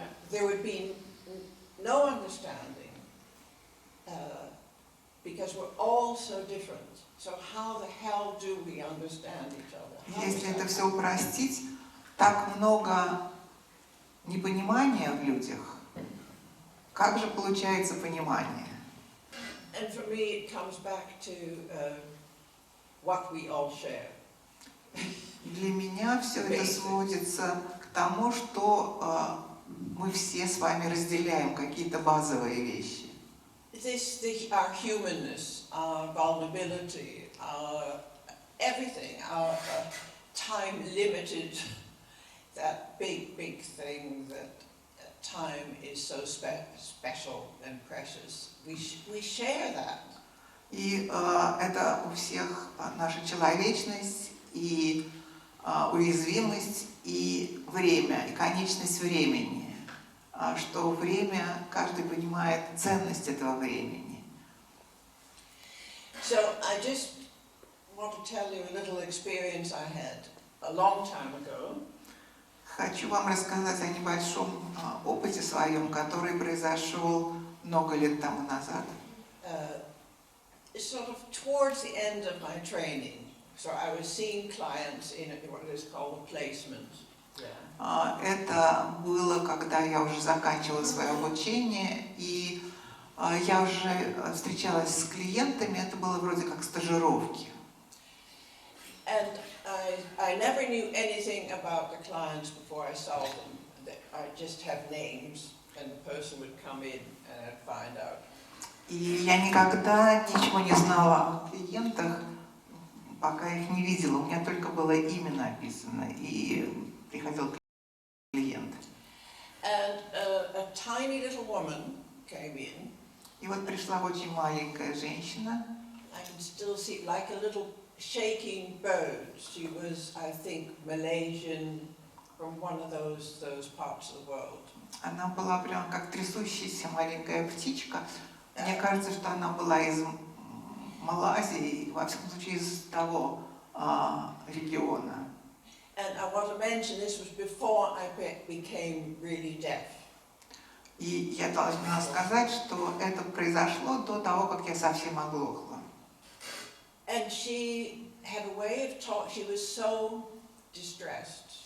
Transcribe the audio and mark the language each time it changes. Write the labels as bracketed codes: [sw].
[en] there would be no understanding because we're all so different. So how the hell do we understand each other? [ru] если это все упростить, так много непонимания в людях. Как же получается понимание? [en] And for me, it comes back to what we all share. [ru] Для меня все это сводится к тому, что мы все с вами разделяем какие-то базовые вещи. [en] Our humanness, our vulnerability, our everything, our time limited, that big thing that time is so special and precious. We share that. [ru] И это у всех наша человечность и уязвимость и время, и конечность времени. Что время, каждый понимает ценность этого времени. [en] So I just want to tell you a little experience I had a long time ago. [ru] Хочу вам рассказать о небольшом опыте своем, который произошел много лет тому назад. [en] Sort of towards the end of my training. So I was seeing clients in what is called a placement. [ru] Это было, когда я уже заканчивала свое обучение, и я уже встречалась с клиентами, это было вроде как стажировки. [en] And I never knew anything about the clients before I saw them. I just have names, and the person would come in and I'd find out. [ru] И я никогда ничего не знала о клиентах, пока их не видела. У меня только было имя написано, и приходил клиент. [en] And a tiny little woman came in. [ru] И вот пришла очень маленькая женщина. [en] I can still see like a little shaking bird. She was, I think, Malaysian, from one of those parts of the world. [ru] Она была прям как трясущаяся маленькая птичка. Мне кажется, что она была из Малайзии, во всяком случае из того региона. [en] And I want to mention this was before I became really deaf. [ru] И я должна сказать, что это произошло до того, как я совсем оглохла. [en] And she had a way of talking. She was so distressed.